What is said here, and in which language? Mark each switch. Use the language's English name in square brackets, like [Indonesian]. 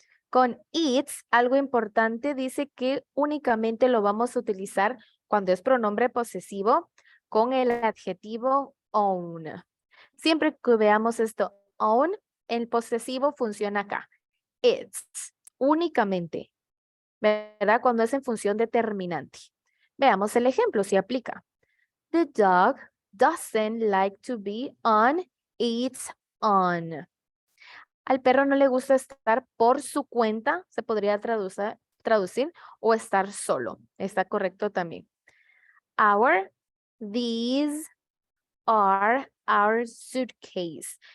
[Spanish] Con its, algo importante, dice que únicamente lo vamos a utilizar cuando es pronombre posesivo con el adjetivo own. Siempre que veamos esto, own, el posesivo funciona acá. It's, únicamente, ¿verdad? Cuando es en función determinante. Veamos el ejemplo, si aplica. [English] The dog doesn't like to be on its own. [Spanish] Al perro no le gusta estar por su cuenta, se podría traducir, o estar solo. Está correcto también. our. [English] These are our suitcase.